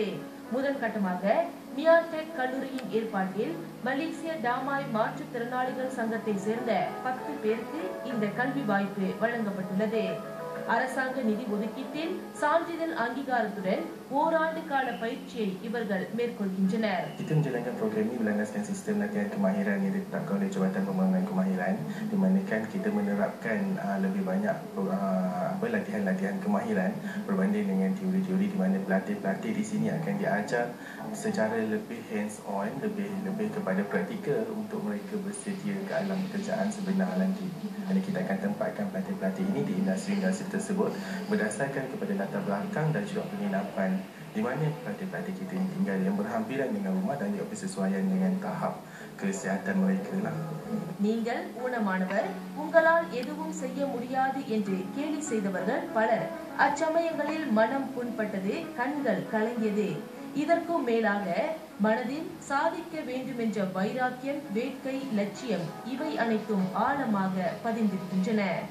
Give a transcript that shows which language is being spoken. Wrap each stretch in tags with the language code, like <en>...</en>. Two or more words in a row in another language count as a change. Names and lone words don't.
<ta>முதல் கட்டமாக மியாடெக் கல்லூரியின் ஏற்பாட்டில் மலேசிய டாமாய் மாற்றுத்திறனாளிகள் சங்கத்தை சேர்ந்த 10 பேருக்கு இந்த கல்வி வாய்ப்பு வழங்கப்பட்டுள்ளது. அரசாங்க நிதி ஒதுக்கீட்டில் சான்றிதழ் அங்கீகாரத்துடன் ஓராண்டு கால பயிற்சியை இவர்கள் மேற்கொள்கின்றனர்.</ta> <ms>Kita menjalankan program ini berlandaskan sistem latihan kemahiran yang ditetapkan oleh Jabatan Pembangunan Kemahiran, di mana kita menerapkan lebih banyak latihan-latihan kemahiran berbanding dengan teori-teori, di mana pelatih-pelatih di sini akan diajar secara lebih</ms> <en>hands on,</en> <ms>lebih kepada praktikal untuk mereka bersedia ke alam pekerjaan sebenar nanti. Dan kita akan tempatkan pelatih-pelatih ini di industri-industri tersebut berdasarkan kepada latar belakang dan juga penginapan di mana pelatih-pelatih kita ini tinggal yang berhampiran dengan rumah dan juga bersesuaian dengan tahap kesihatan mereka lah.</ms> <ta>நீங்கள் ஊனமானவர், உங்களால் எதுவும் செய்ய முடியாது என்று கேலி செய்தவர்கள் பலர். அச்சமயங்களில் மனம் புண்பட்டது, கண்கள் கலங்கியது. இதற்கும் மேலாக மனதில் சாதிக்க வேண்டும் என்ற வைராக்கியம், வேட்கை, லட்சியம் இவை அனைத்தும் ஆழமாக பதிந்திருக்கின்றன.</ta>